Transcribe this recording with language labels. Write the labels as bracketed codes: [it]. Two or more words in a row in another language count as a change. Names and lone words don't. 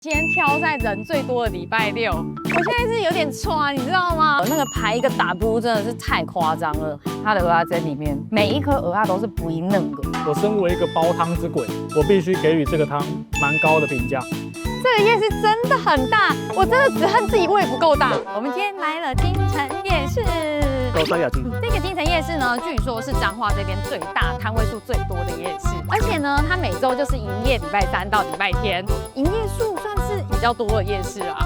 [zh] 今天挑在人最多的禮拜六，我現在是有點喘，你知道嗎？那個排一個 W 真的是太誇張了。它的蚵仔煎裡面每一顆蚵仔都是不一嫩的。我身為一個煲湯之鬼，我必須給予這個湯蠻高的評價。這個夜市真的很大，我真的只恨自己胃不夠大。我們今天來了金城夜市。高山雅金。這個金城夜市呢，據說是彰化這邊最大、攤位數最多的夜市，而且呢，它每周就是營業禮拜3到禮拜天，營業數算是比較多的夜市啊。